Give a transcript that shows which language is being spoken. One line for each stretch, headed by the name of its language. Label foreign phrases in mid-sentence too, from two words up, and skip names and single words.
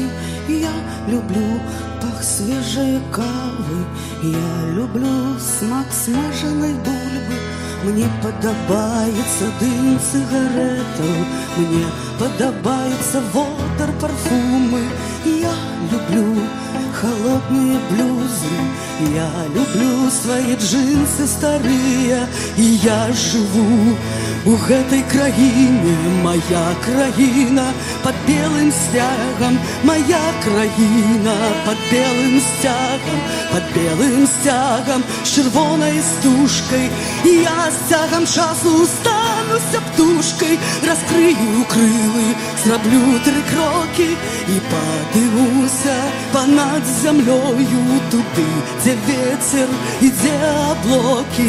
Belarusian: Я люблю пах свежай кавы, я люблю смак смажанай бульбы. Мне падабаецца дым цыгарэтаў, мне падабаецца водар парфумы.
Russian: Я люблю холодные блюзы, я люблю свои джинсы старые, и я живу
Belarusian: у гэтай краіне. Моя краіна под белым сцягам, моя краіна под белым сцягам, под белым сцягам з чырвонай стужкай. І я з цягам часу стануся птушкай, раскрыю крылы, зраблю 3 крокі і падымуся понад зямлёю туды, дзе ветер і дзе аблокі.